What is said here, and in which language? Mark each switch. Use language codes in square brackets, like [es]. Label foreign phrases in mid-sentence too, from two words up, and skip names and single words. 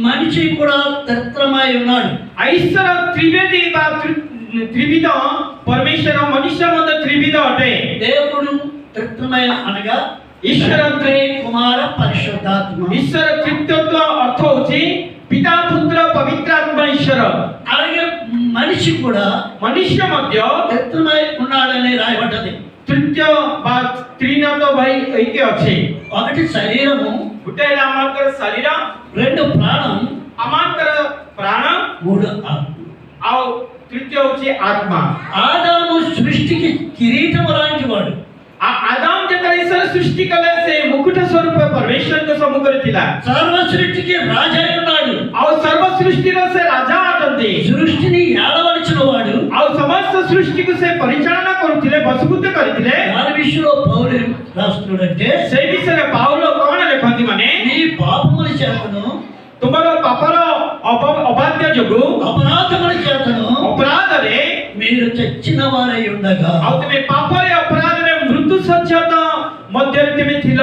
[te] మనిషి కూడా త్రిత్రమై ఉన్నాడు. [or] ଈଶ୍ୱର ତ୍ରିବେଦୀ ବା ତ୍ରିବିଧ ପରମେଶ୍ୱର ମନୁଷ୍ୟ ମଧ୍ୟ ତ୍ରିବିଧ ଅଟେ। [te] దేవుడు త్రిత్రమై అనగా ఈశ్వర తండ్రి, కుమార, పరిశుద్ధాత్మ. [or] ଈଶ୍ୱର ତୃତୀୟତ୍ଵ ଅର୍ଥ ହେଉଛି ପିତା ପୁତ୍ର ପବିତ୍ର ଆତ୍ମା ଈଶ୍ୱର। [te] అలాగే మనిషి కూడా [or] ମନୁଷ୍ୟ ମଧ୍ୟ [te] త్రిత్రమై ఉన్నాడని రాయబడ్డది. [or] ତୃତୀୟ ବା ତ୍ରିନାଥ ଭାଇ ଏଇଠି ଅଛି। [te] ఒకటి శరీరము, [or] ଗୋଟେ ହେଲା ଆମଙ୍କର ଶରୀର, [te] రెండు ప్రాణం, [or] ଆମଙ୍କର ପ୍ରାଣ, [te] మూడు ఆత్మ. [or] ଆଉ ତୃତୀୟ ହେଉଛି ଆତ୍ମା। [te] ఆదాము సృష్టికి కిరీటం లాంటి వాడు. [or] ଆଦାମ ଯେତେବେଳେ ଈଶ୍ୱର ସୃଷ୍ଟି କଲେ ସେ ମୁକୁଟ ସ୍ୱରୂପ ପରମେଶ୍ୱରଙ୍କ ସମ୍ମୁଖରେ ଥିଲା। [te] సర్వ సృష్టికి రాజు అయి ఉన్నాడు. [or] ଆଉ ସର୍ବ ସୃଷ୍ଟିର ସେ ରାଜା ଅଟନ୍ତି। [te] సృష్టిని ఏలవలసిన వాడు. [or] ଆଉ ସମସ୍ତ ସୃଷ୍ଟିକୁ ସେ ପରିଚାଳନା କରୁଥିଲେ, ବଶୀଭୂତ କରିଥିଲେ। [te] దాని విషయంలో పౌలు రాస్తున్నాడంటే, [or] ସେଇ ବିଷୟରେ ପାଉଲ କଣ ଲେଖନ୍ତି ମାନେ [te] నీ పాపముల చేతను, [or] ତୁମର ପାପର ଅବାଧ୍ୟ ଯୋଗୁଁ, [te] అపరాధముల చేతను [or] ଅପରାଧରେ, [te] మీరు చచ్చిన వారై ఉండగా, [or] ଆଉ ତୁମେ ପାପରେ ଅପରାଧରେ ମୃତ୍ୟୁ ସଚ୍ଛେଦ ମଧ୍ୟରେ ତୁମେ ଥିଲ।